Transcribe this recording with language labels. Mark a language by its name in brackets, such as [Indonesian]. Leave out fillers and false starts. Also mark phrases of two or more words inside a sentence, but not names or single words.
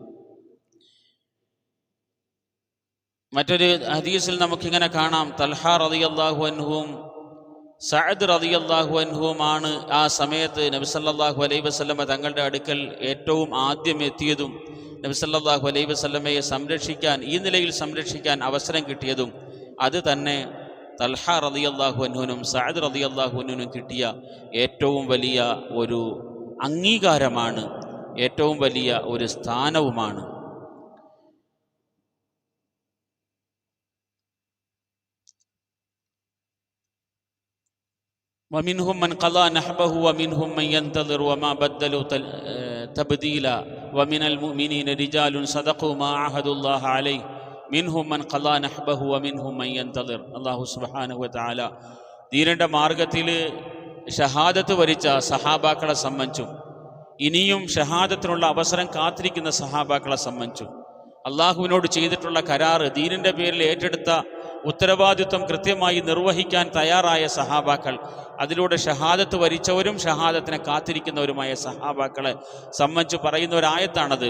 [Malayalam] മറ്റൊരു ഹദീസിൽ നമുക്കിങ്ങനെ കാണാം, തൽഹ [Arabic] رضي الله عنه [Malayalam] സഅദ് [Arabic] رضي الله عنه [Malayalam] ആ സമയത്ത് നബി [Arabic] صلى الله عليه وسلم [Malayalam] തങ്ങളുടെ അടുക്കൽ ഏറ്റവും ആദ്യം എത്തിയതും നബി [Arabic] صلى الله عليه وسلم [Malayalam] സംരക്ഷിക്കാൻ, ഈ നിലയിൽ സംരക്ഷിക്കാൻ അവസരം കിട്ടിയതും. അത് തന്നെ തൽഹ [Arabic] رضي الله عنه [Malayalam] സഅദ് [Arabic] رضي الله عنه [Malayalam] കിട്ടിയ ഏറ്റവും വലിയ ഒരു അംഗീകാരമാണ്, ഏറ്റവും വലിയ ഒരു സ്ഥാനവുമാണ്. [Arabic] ومنهم من قضى نحبه ومنهم من ينتظر وما بدلوا تبديلا ومن المؤمنين رجال صدقوا ما عاهدوا الله عليه منهم من قضى نحبه ومنهم من ينتظر. الله سبحانه وتعالى [Malayalam] ദീനിൻ്റെ മാർഗത്തിൽ ഷഹാദത്ത് വരിച്ച സഹാബാക്കളെ സംബന്ധിച്ചും ഇനിയും ഷഹാദത്തിനുള്ള അവസരം കാത്തിരിക്കുന്ന സഹാബാക്കളെ സംബന്ധിച്ചും അള്ളാഹുവിനോട് ചെയ്തിട്ടുള്ള കരാറ്, ദീനിൻ്റെ പേരിൽ ഏറ്റെടുത്ത ഉത്തരവാദിത്വം കൃത്യമായി നിർവഹിക്കാൻ തയ്യാറായ സഹാബാക്കൾ, അതിലൂടെ ഷഹാദത്ത് വരിച്ചവരും ഷഹാദത്തിനെ കാത്തിരിക്കുന്നവരുമായ സഹാബാക്കളെ സംബന്ധിച്ച് പറയുന്ന ഒരായത്താണത്.